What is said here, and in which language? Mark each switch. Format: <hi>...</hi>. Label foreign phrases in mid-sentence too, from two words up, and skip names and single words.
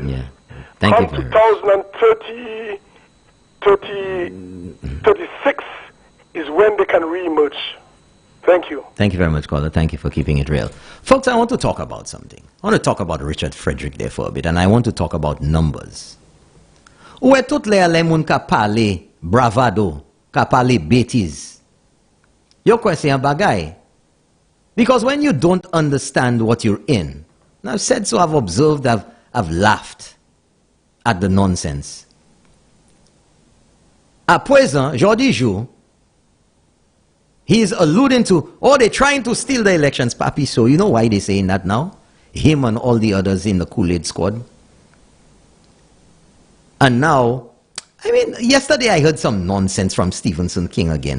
<en>Yeah. Thank you very much. 36 is when they can re-emerge. Thank you. Thank you very much, caller. Thank you for keeping it real. Folks, I want to talk about something. I want to talk about Richard Frederick there for a bit, and I want to talk about numbers.</en> <acf>Où est tout les moun ka parle bravado, ka parle bêtise? Yo question bagay.</acf> <en>Because when you don't understand what you're in, and I've said so, I've observed, I've laughed at the nonsense.</en> <acf>À présent,</acf> <en>Jordi Jou, he's alluding to, they're trying to steal the elections, Papi. So you know why they're saying that now? Him and all the others in the Kool-Aid squad. And now, I mean, yesterday I heard some nonsense from Stephenson King again.</en>